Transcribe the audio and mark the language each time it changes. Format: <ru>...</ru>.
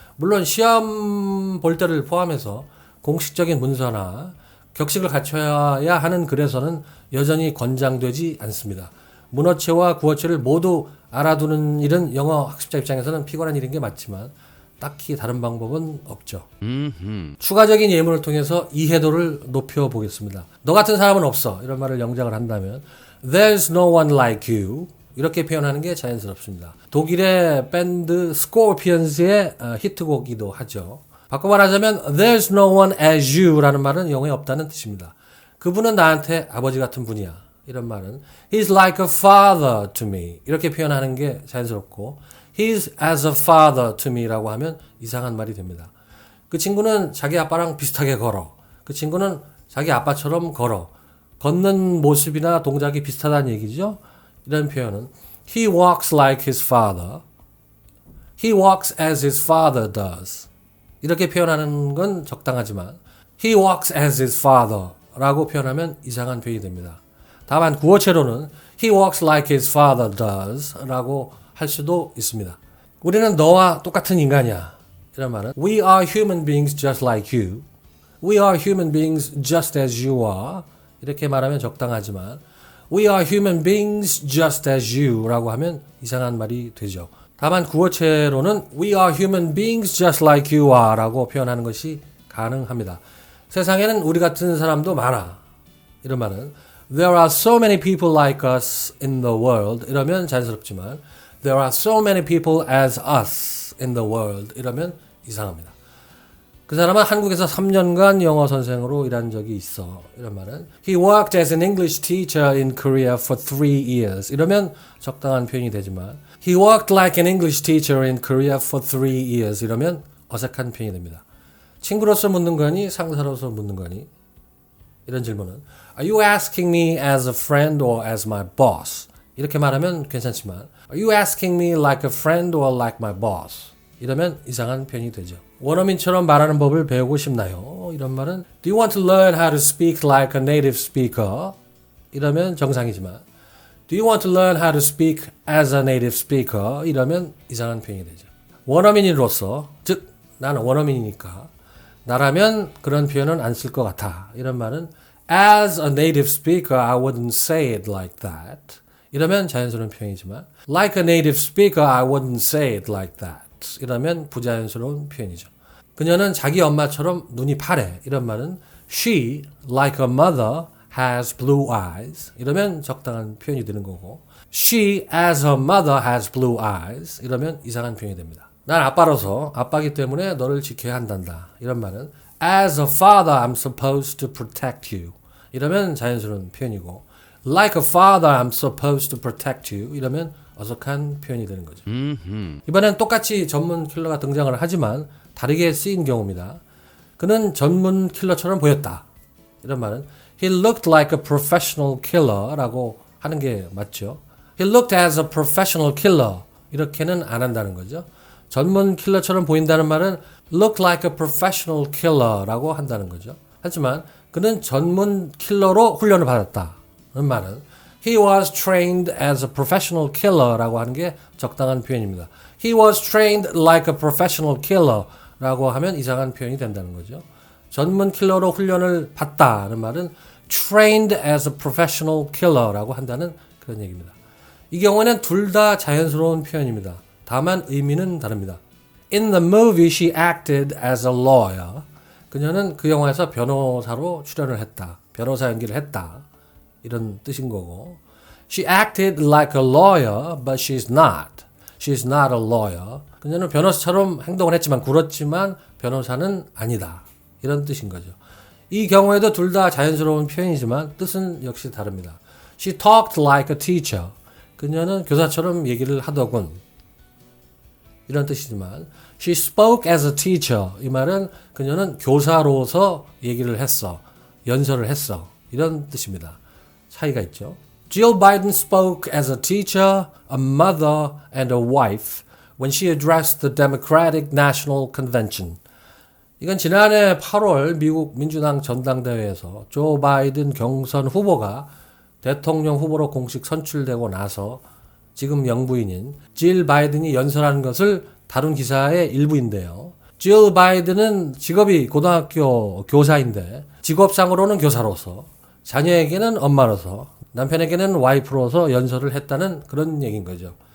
<ko>물론 시험 볼 때를 포함해서 공식적인 문서나 격식을 갖춰야 하는 글에서는 여전히 권장되지 않습니다. 문어체와 구어체를 모두 알아두는 일은 영어 학습자 입장에서는 피곤한 일인 게 맞지만 딱히 다른 방법은 없죠. 추가적인 예문을 통해서 이해도를 높여보겠습니다. 너 같은 사람은 없어. 이런 말을 영작을 한다면</ko> <en>There's no one like you.</en> <ko>이렇게 표현하는 게 자연스럽습니다. 독일의 밴드 스코피언스의 히트곡이기도 하죠. 바꿔 말하자면</ko> <en>There's no one as you</en> <ko>라는 말은 영어에 없다는 뜻입니다. 그분은 나한테 아버지 같은 분이야. 이런 말은</ko> <en>He's like a father to me.</en> <ko>이렇게 표현하는 게 자연스럽고</ko> <en>He's as a father to me</en> <ko>라고 하면 이상한 말이 됩니다. 그 친구는 자기 아빠랑 비슷하게 걸어. 그 친구는 자기 아빠처럼 걸어. 걷는 모습이나 동작이 비슷하다는 얘기죠.</ko> <en>이런 표현은 He walks like his father. He walks as his father does.</en> <ko>이렇게 표현하는 건 적당하지만</ko> <en>He walks as his father</en> <ko>라고 표현하면 이상한 표현이 됩니다. 다만 구어체로는</ko> <en>He walks like his father does</en> <ko>라고 할 수도 있습니다. 우리는 너와 똑같은 인간이야. 이런 말은</ko> <en>We are human beings just like you. We are human beings just as you are.</en> <ko>이렇게 말하면 적당하지만</ko> <en>We are human beings just as you</en> <ko>라고 하면 이상한 말이 되죠. 다만 구어체로는</ko> <en>We are human beings just like you are</en> <ko>라고 표현하는 것이 가능합니다. 세상에는 우리 같은 사람도 많아. 이런 말은</ko> <en>There are so many people like us in the world.</en> <ko>이러면 자연스럽지만</ko> <en>There are so many people as us in the world.</en> <ko>이러면 이상합니다. 그 사람은 한국에서 3년간 영어 선생으로 일한 적이 있어. 이런 말은</ko> <en>He worked as an English teacher in Korea for 3 years.</en> <ko>이러면 적당한 표현이 되지만</ko> <en>He worked like an English teacher in Korea for 3 years.</en> <ko>이러면 어색한 표현이 됩니다. 친구로서 묻는 거니 상사로서 묻는 거니? 이런 질문은</ko> <en>Are you asking me as a friend or as my boss?</en> <ko>이렇게 말하면 괜찮지만</ko> <en>Are you asking me like a friend or like my boss?</en> <ko>이러면 이상한 표현이 되죠. 원어민처럼 말하는 법을 배우고 싶나요? 이런 말은</ko> <en>Do you want to learn how to speak like a native speaker?</en> <ko>이러면 정상이지만</ko> <en>Do you want to learn how to speak as a native speaker?</en> <ko>이러면 이상한 표현이 되죠. 원어민으로서, 즉 나는 원어민이니까 나라면 그런 표현은 안 쓸 것 같아. 이런 말은</ko> <en>As a native speaker, I wouldn't say it like that.</en> <ko>이러면 자연스러운 표현이지만</ko> <en>Like a native speaker, I wouldn't say it like that.</en> <ko>이러면 부자연스러운 표현이죠. 그녀는 자기 엄마처럼 눈이 파래. 이런 말은</ko> <en>She, like a mother, has blue eyes.</en> <ko>이러면 적당한 표현이 되는 거고</ko> <en>She, as her mother, has blue eyes.</en> <ko>이러면 이상한 표현이 됩니다. 난 아빠로서 아빠기 때문에 너를 지켜야 한단다. 이런 말은</ko> <en>As a father, I'm supposed to protect you.</en> <ko>이러면 자연스러운 표현이고</ko> <en>Like a father, I'm supposed to protect you.</en> <ko>이러면 어색한 표현이 되는 거죠. 이번엔 똑같이 전문 킬러가 등장을 하지만 다르게 쓰인 경우입니다. 그는 전문 킬러처럼 보였다. 이런 말은</ko> <en>He looked like a professional killer</en> <ko>라고 하는 게 맞죠.</ko> <en>He looked as a professional killer.</en> <ko>이렇게는 안 한다는 거죠. 전문 킬러처럼 보인다는 말은</ko> <en>look like a professional killer</en> <ko>라고 한다는 거죠. 하지만 그는 전문 킬러로 훈련을 받았다. 는 말은</ko> <en>He was trained as a professional killer</en> <ko>라고 하는 게 적당한 표현입니다.</ko> <en>He was trained like a professional killer</en> <ko>라고 하면 이상한 표현이 된다는 거죠. 전문 킬러로 훈련을 받다는 말은</ko> <en>trained as a professional killer</en> <ko>라고 한다는 그런 얘기입니다. 이 경우에는 둘 다 자연스러운 표현입니다. 다만 의미는 다릅니다.</ko> <en>In the movie, she acted as a lawyer.</en> <ko>그녀는 그 영화에서 변호사로 출연을 했다. 변호사 연기를 했다. 이런 뜻인 거고</ko> <en>She acted like a lawyer, but she's not. She's not a lawyer.</en> <ko>그녀는 변호사처럼 행동을 했지만 굴었지만 변호사는 아니다. 이런 뜻인 거죠. 이 경우에도 둘 다 자연스러운 표현이지만 뜻은 역시 다릅니다.</ko> <en>She talked like a teacher.</en> <ko>그녀는 교사처럼 얘기를 하더군. 이런 뜻이지만</ko> <en>She spoke as a teacher.</en> <ko>이 말은 그녀는 교사로서 얘기를 했어. 연설을 했어. 이런 뜻입니다. 차이가 있죠.</ko> <en>Jill Biden spoke as a teacher, a mother, and a wife when she addressed the Democratic National Convention.</en> <ko>이건 지난해 8월 미국 민주당 전당대회에서 조 바이든 경선 후보가 대통령 후보로 공식 선출되고 나서 지금 영부인인 질 바이든이 연설하는 것을 다룬 기사의 일부인데요. 질 바이든은 직업이 고등학교 교사인데 직업상으로는 교사로서 자녀에게는 엄마로서 남편에게는 와이프로서 연설을 했다는 그런 얘기인 거죠.</ko>